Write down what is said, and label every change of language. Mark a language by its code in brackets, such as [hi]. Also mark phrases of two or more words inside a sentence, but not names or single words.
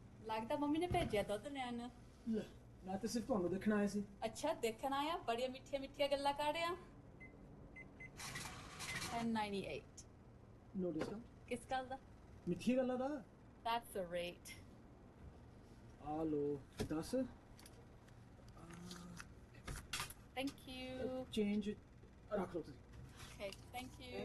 [pa] ਲੱਗਦਾ ਮੰਮੀ ਨੇ ਭੇਜਿਆ ਦੁੱਧ ਲੈਣ। ਲੈ ਮੈਂ ਤਾਂ ਸਿਰਫ ਤੁਹਾਨੂੰ ਦੇਖਣ ਆਇਆ ਸੀ। ਅੱਛਾ ਦੇਖਣ ਆਇਆ, ਬੜੀਆਂ ਮਿੱਠੀਆਂ ਮਿੱਠੀਆਂ ਗੱਲਾਂ ਕਰ ਰਿਹਾ। 1098 [en] no discount. [pa] ਕਿਸ ਗੱਲ ਦਾ? ਮਿੱਠੀ ਗੱਲਾਂ ਦਾ। [en] That's the rate. [pa] ਆ ਲੋ 10। [en] Thank you. [pa] ਚੇਂਜ ਰੱਖ ਲਓ ਤੁਸੀਂ। [en] Okay, thank you.